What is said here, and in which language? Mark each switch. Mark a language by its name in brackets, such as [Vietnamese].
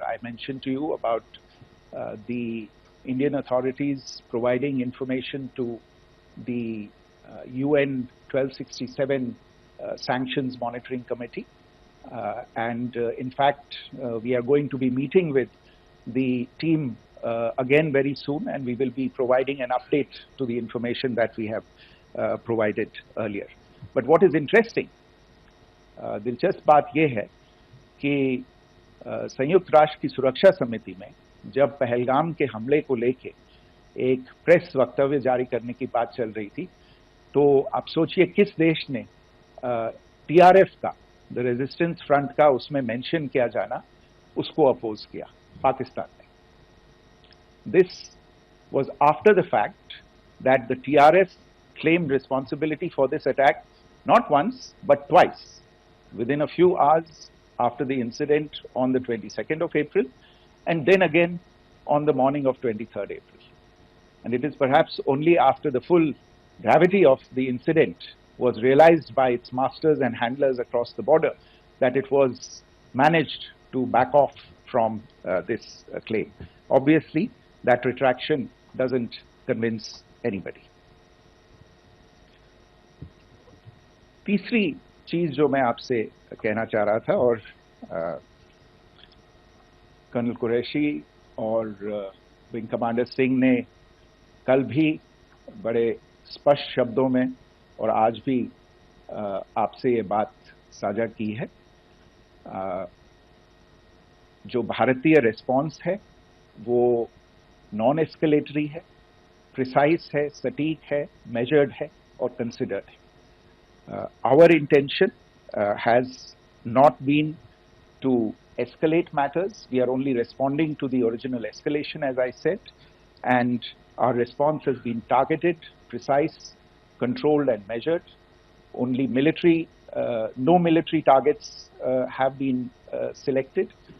[English] I mentioned to you about the Indian authorities providing information to the UN 1267 Sanctions Monitoring Committee. In fact, we are going to be meeting with the team again very soon, and we will be providing an update to the information that we have provided earlier. But what is interesting, [Hindi] दिलचस्प बात यह है कि संयुक्त राष्ट्र की सुरक्षा समिति में जब पहलगाम के हमले को लेके एक प्रेस वक्तव्य जारी करने की बात चल रही थी, तो आप सोचिए किस देश ने टीआरएफ का, द रेजिस्टेंस फ्रंट का उसमें मेंशन किया जाना, उसको अपोज किया, पाकिस्तान ने. [English] This was after the fact that the TRF claimed responsibility for this attack not once but twice within a few hours after the incident on the 22nd of April, and then again on the morning of 23rd April. And it is perhaps only after the full gravity of the incident was realized by its masters and handlers across the border that it was managed to back off from this claim. Obviously, that retraction doesn't convince anybody. [Hindi] तीसरी चीज जो मैं आपसे कहना चाह रहा था, और कर्नल कुरैशी और विंग कमांडर सिंह ने कल भी बड़े स्पष्ट शब्दों में और आज भी आपसे ये बात साझा की है. जो भारतीय रिस्पॉन्स है वो नॉन एस्केलेटरी है, प्रिसाइज है, सटीक है, मेजर्ड है और कंसिडर्ड है. [English] Our intention has not been to escalate matters. We are only responding to the original escalation, as I said, and our response has been targeted, precise, controlled and measured. Only military, no military targets have been selected.